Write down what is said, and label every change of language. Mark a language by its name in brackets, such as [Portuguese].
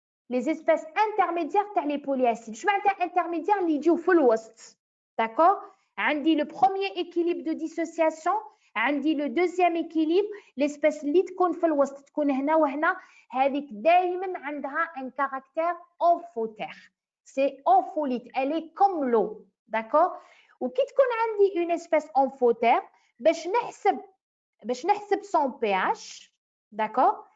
[French] Les espèces intermédiaires [Arabic] تاع [French] les polyacides. [Arabic] شو معناتها intermédiaire اللي يجيو في الوسط. [French] D'accord. [Arabic] عندي [French] le premier équilibre de dissociation, عندي le deuxième équilibre, l'espèce [Arabic] اللي تكون في الوسط تكون هنا وهنا هذيك دائما عندها [French] un caractère amphoter. C'est ampholyte, elle est comme l'eau. D'accord. [Arabic] وكي تكون عندي [French] une espèce amphoter [Arabic] باش نحسب [French] son pH. D'accord.